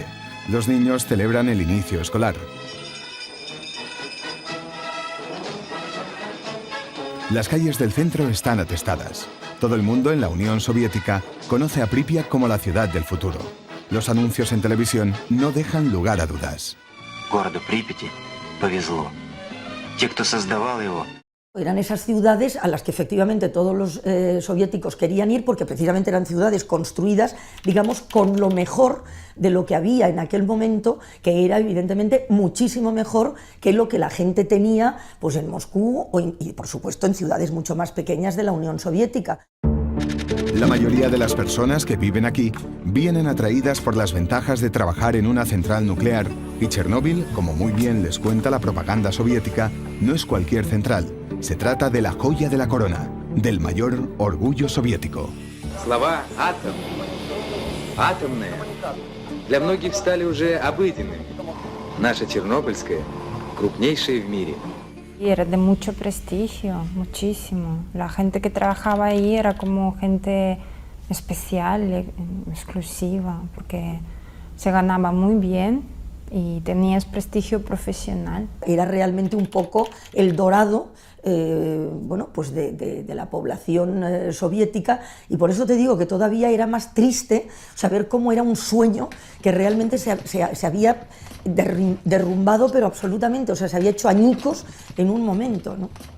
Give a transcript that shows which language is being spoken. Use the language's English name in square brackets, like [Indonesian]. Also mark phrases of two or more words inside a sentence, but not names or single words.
[Spanish] Los niños celebran el inicio escolar. Las calles del centro están atestadas. Todo el mundo en la Unión Soviética conoce a Pripyat como la ciudad del futuro. Los anuncios en televisión no dejan lugar a dudas. [Russian] Городу Припяти повезло. Те, кто создавал его, [Spanish] Eran esas ciudades a las que efectivamente todos los soviéticos querían ir porque precisamente eran ciudades construidas, digamos, con lo mejor de lo que había en aquel momento, que era evidentemente muchísimo mejor que lo que la gente tenía pues, en Moscú y por supuesto en ciudades mucho más pequeñas de la Unión Soviética. La mayoría de las personas que viven aquí vienen atraídas por las ventajas de trabajar en una central nuclear, y Chernóbil, como muy bien les cuenta la propaganda soviética, no es cualquier central. Se trata de la joya de la corona, del mayor orgullo soviético. [Russian] Слова «атом», «атомная» для многих стали уже обыденными. Наша Чернобыльская – крупнейшая в мире. [Spanish] Y era de mucho prestigio, muchísimo. La gente que trabajaba ahí era como gente especial, exclusiva, porque se ganaba muy bien y tenías prestigio profesional. Era realmente un poco el dorado bueno, pues de la población soviética, y por eso te digo que todavía era más triste saber cómo era un sueño que realmente se había derrumbado, pero absolutamente, o sea, se había hecho añicos en un momento, ¿no?